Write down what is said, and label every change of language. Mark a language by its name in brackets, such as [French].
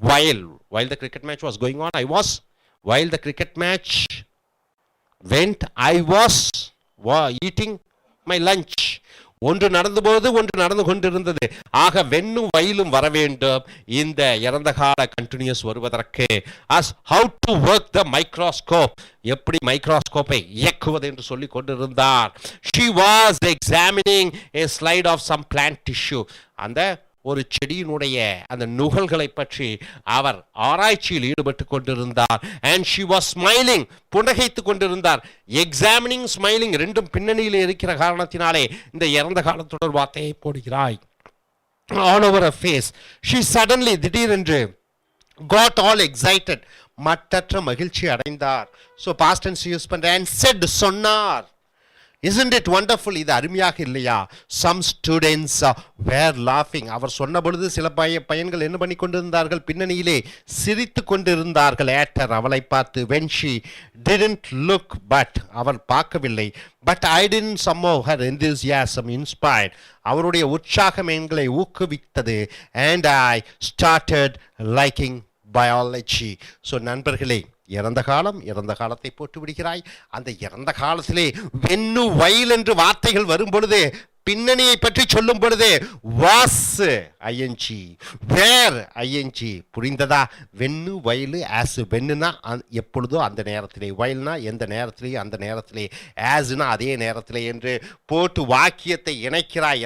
[English] while the cricket match was going on I was, while the cricket match went I was eating my lunch. [Tamil] ஒன்று நடந்தபோது ஒன்று நடந்து கொண்டிருந்தது. ஆக வெண்ணும் வயலும் வர வேண்டும் இந்த இறந்த கால கண்டினியூஸ் வருவதற்கு. [English] as how to work the microscope, [Tamil] எப்படி மைக்ரோஸ்கோப்பை இயக்குவது என்று சொல்லி கொண்டிருந்தார். [English] she was examining a slide of some plant tissue, [Tamil] அந்த ஒரு செடியினுடைய அந்த நுகல்களை பற்றி அவர் ஆராய்ச்சியில் ஈடுபட்டு கொண்டிருந்தார். [English] and she was smiling, [Tamil] புன்னகைத்து கொண்டிருந்தார். எக்ஸாமினிங் ஸ்மைலிங் ரெண்டும் பின்னணியில் இருக்கிற காரணத்தினாலே இந்த இறந்த கால தொடர் வார்த்தையை போடுகிறாய். [English] all over her face. she suddenly, [Tamil] திடீரென்று, [English] got all excited, [Tamil] மட்டற்ற மகிழ்ச்சி அடைந்தார். [English] so past tense [Tamil] யூஸ் பண்ற. [English] and said, [Tamil] சொன்னார். [English] isn't it wonderful? [Tamil] இது அருமையாக இல்லையா? [English] some students were laughing, [Tamil] அவர் சொன்ன பொழுது சில பையன்கள் என்ன பண்ணி கொண்டிருந்தார்கள்? பின்னணியிலே சிரித்து கொண்டிருந்தார்கள். [English] at her, [Tamil] அவளை பார்த்து. [English] when she didn't look, but [Tamil] அவர் பார்க்கவில்லை. [English] but I didn't, somehow her enthusiasm inspired, [Tamil] அவருடைய உற்சாகம் எங்களை ஊக்குவித்தது. [English] and I started liking biology. so [Tamil] நண்பர்களே, இறந்த காலம், இறந்த காலத்தை போட்டு விடுகிறாய். அந்த இறந்த காலத்திலே வென்னு வயல் என்று வார்த்தைகள் வரும் பொழுது, பின்னணியை பற்றி சொல்லும் பொழுது வாஸ் ஐஎன்ஜி, வேர் ஐஎன்ஜி, புரிந்ததா? வென்னு வயலு ஆஸ், வென்னுனா எப்பொழுதோ அந்த நேரத்திலே, வயல்னா எந்த நேரத்திலேயே அந்த நேரத்திலே, ஆஸ்னா அதே நேரத்திலே என்று போட்டு வாக்கியத்தை இணைக்கிறாய்.